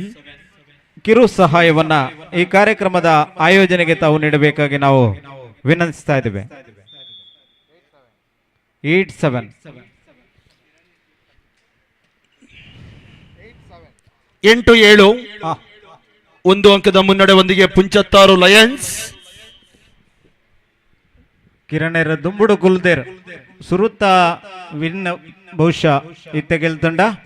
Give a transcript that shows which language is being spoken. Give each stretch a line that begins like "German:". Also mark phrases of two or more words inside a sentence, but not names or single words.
Kannada: ಕಿರು ಸಹಾಯವನ್ನ ಈ ಕಾರ್ಯಕ್ರಮದ ಆಯೋಜನೆಗೆ ತಾವು ನೀಡಬೇಕಾಗಿ ನಾವು ವಿನಂತಿಸ್ತಾ ಇದ್ದೇವೆ. 8-7. 8-7. 1 ಅಂಕದ ಮುನ್ನಡೆಯೊಂದಿಗೆ ಪುಂಚತ್ತಾರು ಲಯನ್ಸ್.
Tulu: ಕಿರಣೇರ ದುಂಬುಡು ಗುಲ್ದೇರ್ ಸುರುತ್ತ ವಿನ್ ಬಹುಶಃ ಇತ್ತ ಗೆಲ್ತಂಡ.